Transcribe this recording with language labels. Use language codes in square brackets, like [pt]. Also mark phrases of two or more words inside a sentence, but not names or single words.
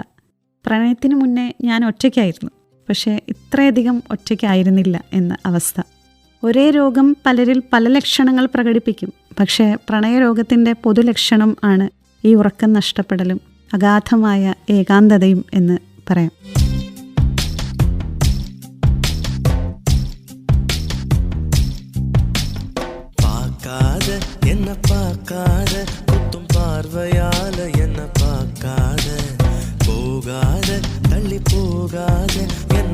[ml] പ്രണയത്തിന് മുന്നേ ഞാൻ ഒറ്റയ്ക്കായിരുന്നു, പക്ഷേ ഇത്രയധികം ഒറ്റയ്ക്കായിരുന്നില്ല എന്ന അവസ്ഥ. ഒരേ രോഗം പലരിൽ പല ലക്ഷണങ്ങൾ പ്രകടിപ്പിക്കും, പക്ഷേ പ്രണയരോഗത്തിൻ്റെ പൊതുലക്ഷണം ആണ് ഈ ഉറക്കം നഷ്ടപ്പെടലും അഗാധമായ ഏകാന്തതയും എന്ന് പറയാം. [ta] பார்க்காத என்ன பார்க்காத குத்தும் பார்வையால என்ன பார்க்காத போகாத தள்ளி போகாத என்ன